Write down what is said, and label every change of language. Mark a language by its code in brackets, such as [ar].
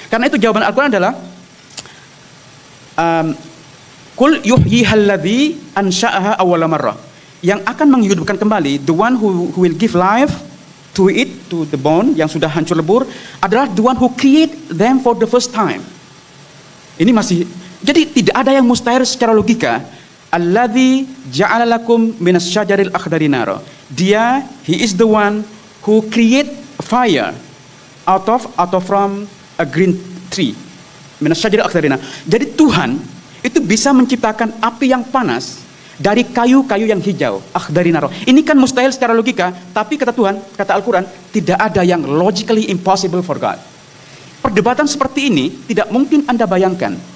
[id] Karena itu jawaban Al-Quran adalah [ar] Qul yuhyihalladzi ansha'aha awwala marrah. [id] Yang akan menghidupkan kembali, [en] the one who will give life to it, to the bone [id] yang sudah hancur lebur, adalah [en] the one who create them for the first time. [id] Ini masih, jadi tidak ada yang mustahil secara logika. [ar] Alladzi ja'ala lakum minas syajaril akhdari nara. [id] Dia, [en] he is the one who create fire out of from a green tree. [ar] Minas syajaril akhdari nara. [id] Jadi Tuhan itu bisa menciptakan api yang panas dari kayu-kayu yang hijau, [ar] akhdari nara. [id] Ini kan mustahil secara logika, tapi kata Tuhan, kata Al-Quran, tidak ada yang [en] logically impossible for God. [id] Perdebatan seperti ini tidak mungkin Anda bayangkan.